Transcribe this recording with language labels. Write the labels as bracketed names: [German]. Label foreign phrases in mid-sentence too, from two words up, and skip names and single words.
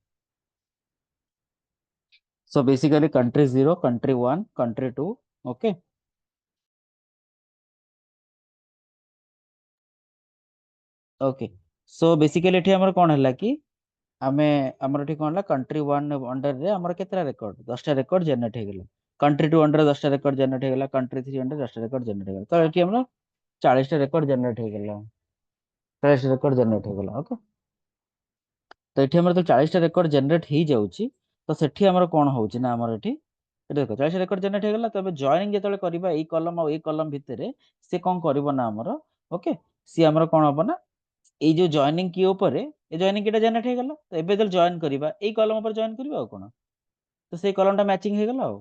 [English] So basically country 0, country 1, country 2. Okay. Okay. So basically [Odia] ଏଠି ଆମର କ'ଣ ହେଲା କି ଆମେ ଆମର ଏଠି କ'ଣ ହେଲା [English] country 1 under [Odia] ରେ ଆମର କେତେଟା ରେକର୍ଡ 10ଟା [English] record generate [Odia] ହେଇଗଲା, [English] country 2 under [Odia] ରେ 10ଟା [English] record generate [Odia] ହେଇଗଲା, [English] country 3 under [Odia] ରେ 10ଟା [English] record generate [Odia] ହେଇଗଲା। ତ ଏଠି ଆମର 40ଟା [English] record generate [Odia] ହେଇଗଲା, 40ଟା [English] record generate [Odia] ହେଇଗଲା। ଓକେ, ତ ଏଠି ଆମର ତ 40ଟା [English] record generate [Odia] ହେଇଯାଉଛି, ତ ସେଠି ଆମର କ'ଣ ହଉଛି ନା ଆମର ଏଠି ଦେଖ 40ଟା [English] record generate [Odia] ହେଇଗଲା। ତ ଏବେ ଜଏନିଂ ଯେତେବେଳେ କରିବା ଏଇ କଲମ ଆଉ ଏଇ କଲମ ଭିତରେ ସେ କ'ଣ କରିବ ନା ଆମର ଓକେ ସିଏ ଆମର କ'ଣ ହବ ନା ଏଇ ଯୋଉ [English] joining key [Odia] ଉପରେ ଏ [English] joining keyଟା [Odia] ଜେନେରେଟ ହେଇଗଲା, ତ ଏବେ ଯେତେବେଳେ ଜଏନ୍ କରିବା ଏଇ କଲମ ଉପରେ ଜଏନ୍ କରିବା ଆଉ କ'ଣ, ତ ସେଇ [English] columnଟା matching [Odia] ହେଇଗଲା ଆଉ।